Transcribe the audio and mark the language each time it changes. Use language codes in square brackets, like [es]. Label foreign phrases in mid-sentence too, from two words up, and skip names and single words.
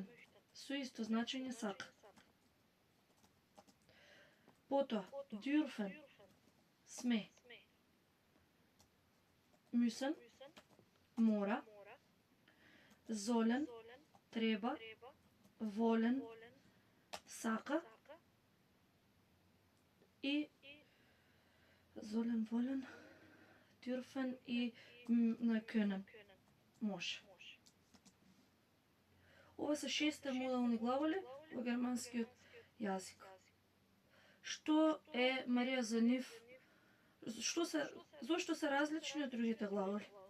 [mk] Со исто значење сака. Потоа, dürfen. Сме. Müssen. Мора. Sollen. Треба. Wollen. Сака. [de] И sollen, wollen, dürfen и können. [mk] Може. Ова се 6 модални глаголи во германскиот јазик. Што е, Марија, за нив? Зошто се различни од другите глаголи?